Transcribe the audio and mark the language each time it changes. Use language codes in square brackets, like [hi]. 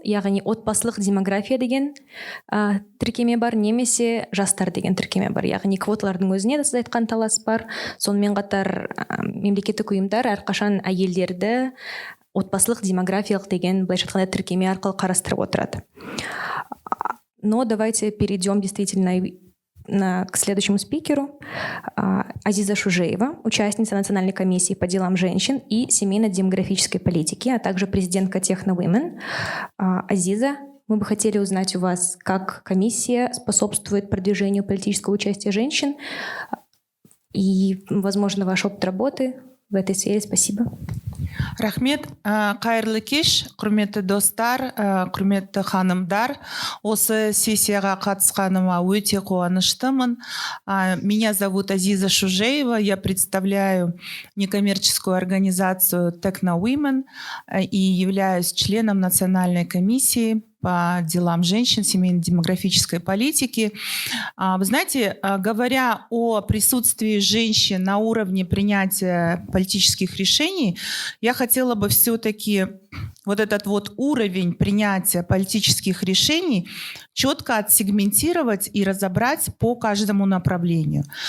[kk] Яғни отбасылық демография деген тіркеме бар, немесе жастар деген тіркеме бар. Яғни квоталардың өзіне де сіз айтқан талас бар. Сонымен қатар мемлекеттік ұйымдар әрқашан әйелдерді отбасылық демографиялық деген былайша айтқанда тіркеме арқылы қарастырып отырады. [ru] Но давайте перейдем действительно к следующему спикеру. Азиза Шужеева, участница Национальной комиссии по делам женщин и семейно-демографической политики, а также президентка Техно Women. Азиза, мы бы хотели узнать у вас, как комиссия способствует продвижению политического участия женщин и, возможно, ваш опыт работы в этой сфере. Спасибо. [kk] Рахмет, қайырлы кеш, құрметті достар, құрметті ханымдар. Осы сессияға қатысқаныма өте қуаныштымын. [ru] Меня зовут Азиза Шужеева, я представляю некоммерческую организацию Techno Women и являюсь членом Национальной комиссии по делам женщин, семейно-демографической политики. Вы знаете, говоря о присутствии женщин на уровне принятия политических решений, я хотела бы все-таки вот этот вот уровень принятия политических решений четко отсегментировать и разобрать по каждому направлению.